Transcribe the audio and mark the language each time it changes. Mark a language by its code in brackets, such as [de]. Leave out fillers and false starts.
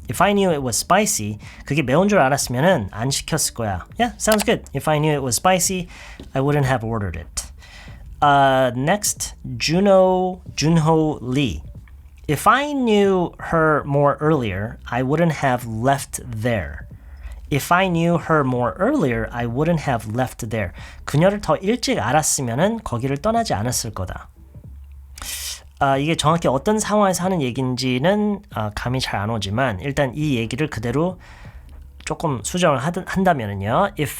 [en] If I knew it was spicy, [ko] 그게 매운 줄 알았으면은 안 시켰을 거야. [en] Yeah, sounds good. If I knew it was spicy, I wouldn't have ordered it. Next, Junho Lee. If I knew her more earlier, I wouldn't have left there. If I knew her more earlier, I wouldn't have left there. [ko] 그녀를 더 일찍 알았으면은 거기를 떠나지 않았을 거다. 이게 정확히 어떤 상황에서 하는 얘기인지는 감이 잘 안 오지만 일단 이 얘기를 그대로 조금 수정을 한다면은요.